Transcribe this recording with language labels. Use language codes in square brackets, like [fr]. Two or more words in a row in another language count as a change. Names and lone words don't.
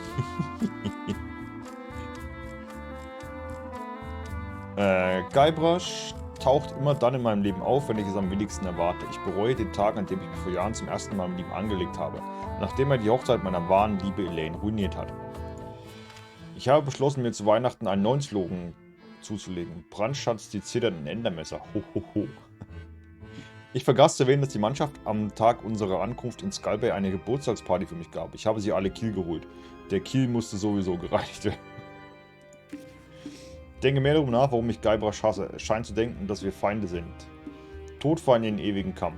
[de] Guybrush taucht immer dann in meinem Leben auf, wenn ich es am wenigsten erwarte. Ich bereue den Tag, an dem ich mich vor Jahren zum ersten Mal mit ihm angelegt habe, nachdem er die Hochzeit meiner wahren Liebe Elaine ruiniert hat. Ich habe beschlossen, mir zu Weihnachten einen neuen Slogan zuzulegen. Brandschatz, die zitternden Endermesser. Ho, ho, ho. Ich vergaß zu erwähnen, dass die Mannschaft am Tag unserer Ankunft in Skull Bay eine Geburtstagsparty für mich gab. Ich habe sie alle Kiel geholt. Der Kiel musste sowieso gereinigt werden. Denke mehr darüber nach, warum ich Guybrush hasse. Es scheint zu denken, dass wir Feinde sind. Todfeinde in ewigen Kampf.